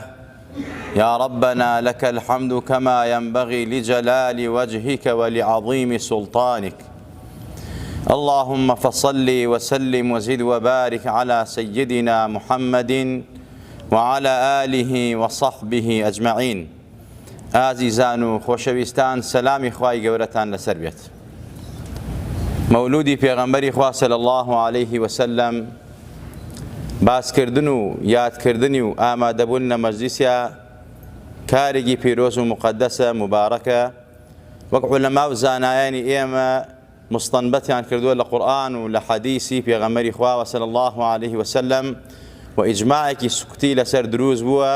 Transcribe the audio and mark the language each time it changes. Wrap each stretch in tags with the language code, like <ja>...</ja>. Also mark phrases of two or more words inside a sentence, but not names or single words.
<ar>يا ربنا لك الحمد كما ينبغي لجلال وجهك ولعظيم سلطانك. اللهم فصل وسلم وزد وبارك على سيدنا محمد وعلى آله وصحبه أجمعين.</ar> <ckb>ئازیزان و خۆشەویستان، سەلامی خوای گەورەتان لەسەر بێت. مەولودی پێغەمبەری خوا</ckb> <ar>صلی الله عليه وسلم</ar> <ckb>باسکردن و یادکردنی و ئامادەبوون لە مەجلیسە کارێکی پیرۆز و مقدسە مبارەکە، وەک عولەما و زانایانی ئێمە مستەنبەتیان کردووە لە قورئان و لە حەدیسی پێغەمبەری خوا</ckb> <ar>صلی الله عليه وسلم</ar> <ckb>و ئیجماعێکی سوکتی لەسەر دروست بووە.</ckb>